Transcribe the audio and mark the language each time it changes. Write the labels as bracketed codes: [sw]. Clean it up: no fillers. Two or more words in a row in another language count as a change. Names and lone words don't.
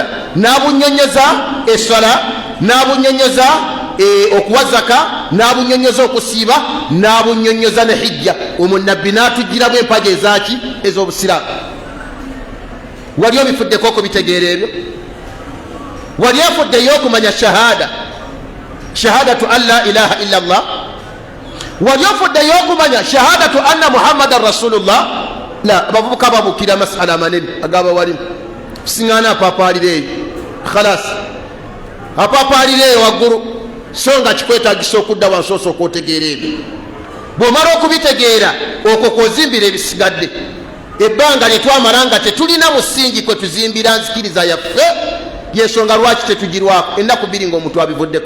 [lg] N'abunnyonnyoza essala, n'abunnyonnyoza okuwa zaka, n'abunnyonnyoza okusiiba, n'abunnyonnyoza ne hijja. Omwo nabbi n'atugiramu empaja ezaki? Ez'obusiraamu. Wali obifuddeko okubitegeera ebyo? Wali efuddeyo okumanya shahada, [ar] شهادة أن لا إله إلا الله? [lg] Wali ofuddeyo okumanya [ar] شهادة أن محمدا رسول الله? [lg] La, abavubuka babukira masala amanene agabawalimu. Kusiŋŋaana apaapaalira eyo, khalas apaapaalira eyo waggulu, so nga kikwetaagisa okudda wansi osooka otegeera ebyo. Bw'omala okubitegeera okwo kwozimbira ebisigadde. Ebbanga lye twamala nga tetulina musingi kwe tuzimbira nzikiriza yaffe, yensonga lwaki tetugirwako ennaku bbiri ng'omuntu abivuddeko.